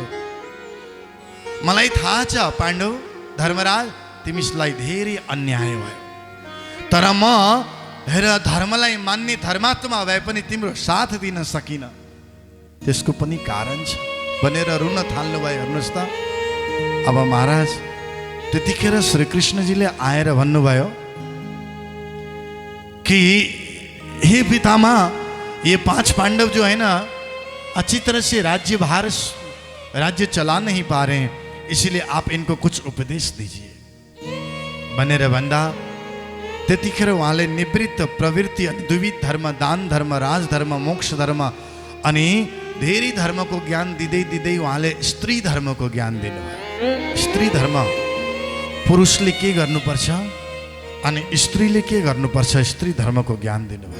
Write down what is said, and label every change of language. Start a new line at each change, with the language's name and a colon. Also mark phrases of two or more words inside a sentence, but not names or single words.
Nepali: मलाई थाहा छ पाण्डव धर्मराज तिमीलाई धेरै अन्याय भयो, तर म धर्मलाई मान्ने धर्मात्मा भए पनि तिम्रो साथ दिन सकिन, त्यसको पनि कारण छ भनेर रुन थाल्नुभयो। हेर्नुहोस् त अब महाराज त्यतिखेर श्रीकृष्णजीले आएर भन्नुभयो कि हे पितामह, ये 5 पांडव
Hindi: जो है ना अच्छी तरह से राज्य चला नहीं पा रहे हैं, इसलिए आप इनको कुछ उपदेश दीजिए
Nepali: भनेर भन्दा त्यतिखेर उहाँले निवृत्त प्रवृत्ति अनि द्विविध धर्म, दान धर्म, राजधर्म, मोक्ष धर्म अनि धेरै धर्मको ज्ञान दिँदै दिँदै उहाँले स्त्री धर्मको ज्ञान दिनुभयो। स्त्री धर्म पुरुषले के गर्नुपर्छ अनि स्त्रीले के गर्नुपर्छ स्त्री धर्मको ज्ञान दिनुभयो।